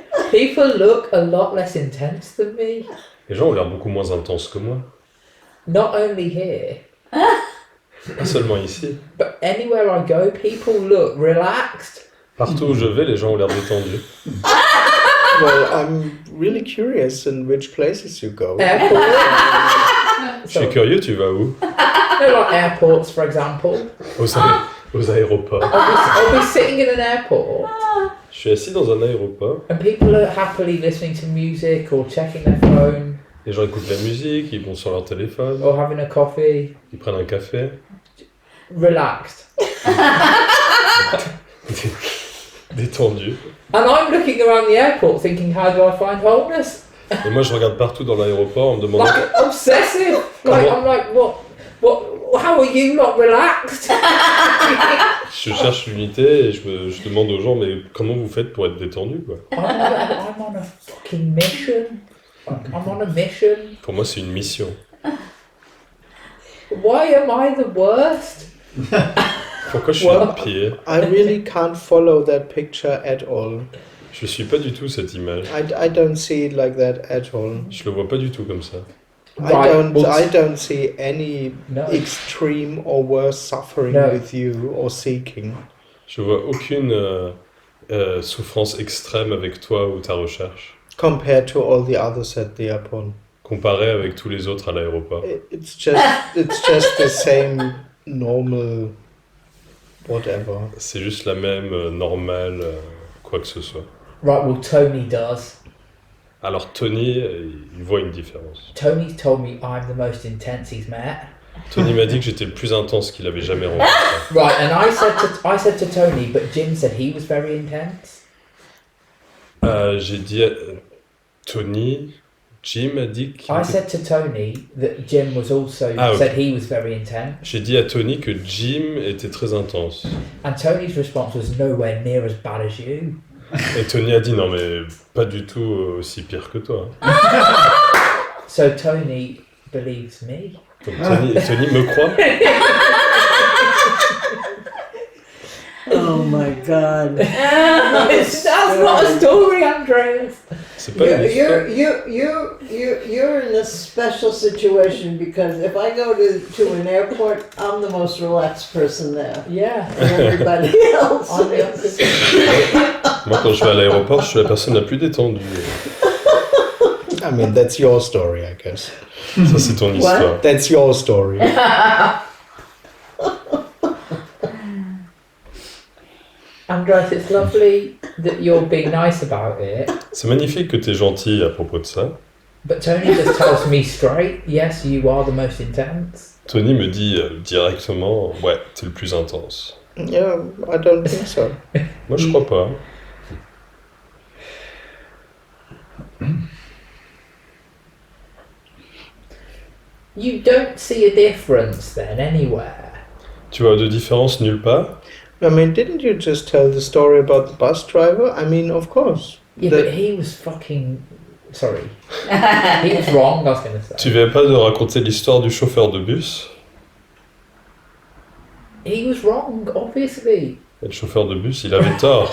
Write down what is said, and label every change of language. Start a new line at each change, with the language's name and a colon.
English: People look a lot less intense than me.
French: Les gens ont l'air beaucoup moins intenses que moi.
English: Not only here,
French: Pas seulement ici.
English: but anywhere I go, people look relaxed.
French: Partout où je vais, les gens ont l'air détendus.
English: Well, I'm really curious in which places you go. Airports.
French: Je suis curieux, tu vas où?
English: Like airports, for example.
French: Aux aéroports.
English: I'll be sitting in an airport
French: Je suis assis dans un aéroport.
English: and people are happily listening to music or checking their phone
French: Les gens écoutent la musique, ils vont sur leur téléphone,
English: or having a coffee.
French: ils prennent un café.
English: Relaxed.
French: Détendus.
English: And I'm looking around the airport thinking, how do I find wholeness?
French: Et moi, je regarde partout dans l'aéroport en me demandant...
English: Like obsessive. Like I'm like, what? How are you not relaxed?
French: Je cherche l'unité et je demande aux gens, mais comment vous faites pour être détendu, quoi?
English: I'm on a fucking mission. I'm on a mission.
French: Pour moi, c'est une mission.
English: Why am I the worst?
French: Pourquoi je suis le pire?
English: I really can't follow that picture at all.
French: Je suis pas du tout cette image.
English: I don't see it like that at all.
French: Je le vois pas du tout comme ça.
English: I don't see any No. extreme or worse suffering No. with you or seeking.
French: Je vois aucune souffrance extrême avec toi ou ta recherche,
English: Compared to all the others at the airport.
French: comparée avec tous les autres à l'aéroport.
English: It's just the same normal whatever.
French: C'est juste la même normale, quoi que ce soit.
English: Right, well, Tony does.
French: Alors Tony, il voit une différence.
English: Tony's told me I'm the most intense he's met.
French: Tony m'a dit que j'étais le plus intense qu'il avait jamais rencontré.
English: Right, and I said to Tony, but Jim said he was very intense.
French: J'ai dit à Tony, Jim a dit qu'il
English: I
French: était...
English: said to Tony that Jim was also said he was very intense.
French: J'ai dit à Tony que Jim était très intense.
English: And Tony's response was nowhere near as bad as you.
French: Et Tony a dit non mais pas du tout aussi pire que toi.
English: So Tony believes me.
French: Donc Tony me croit.
English: Oh my God. That's not a story, Andreas.
French: C'est pas une histoire.
English: You're in a special situation because if I go to an airport, I'm the most relaxed person there. Yeah. And everybody else On the is.
French: Moi quand je vais à l'aéroport, je suis la personne la plus détendue.
English: I mean, that's your story, I guess.
French: Ça c'est ton histoire.
English: That's your story. Andreas, it's lovely that you're being nice about it.
French: C'est magnifique que tu es gentil à propos de ça.
English: But Tony just tells me straight, yes, you are the most intense.
French: Tony me dit directement, ouais, t'es le plus intense.
English: Yeah, I don't think so.
French: Moi je crois pas.
English: You don't see a difference then anywhere.
French: Tu vois de différence nulle part.
English: I mean, didn't you just tell the story about the bus driver? I mean, of course. Yeah, but he was fucking... Sorry. He was wrong, I was going to say.
French: Tu viens pas de raconter l'histoire du chauffeur de bus?
English: He was wrong, obviously.
French: Et le chauffeur de bus, il avait tort.